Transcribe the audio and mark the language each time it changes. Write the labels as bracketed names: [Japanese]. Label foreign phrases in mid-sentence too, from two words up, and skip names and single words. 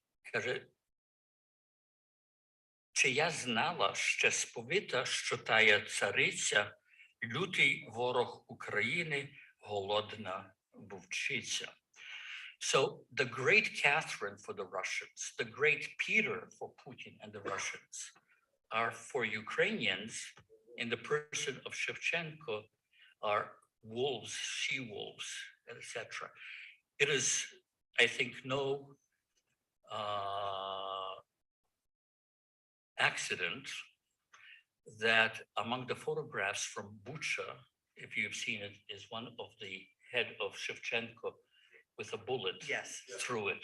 [Ukrainian] Каже, чи я знала ще сповита, що тая цариця, лютий ворог України, голодна вовчиця. [English] So the great Catherine for the Russians, the great Peter for Putin and the Russians are for Ukrainians in the person of Shevchenko are wolves, she-wolves, etc. It is, I think, no accident that among the photographs from Bucha, if you've seen it, is one of the head of Shevchenko with a bullet through it.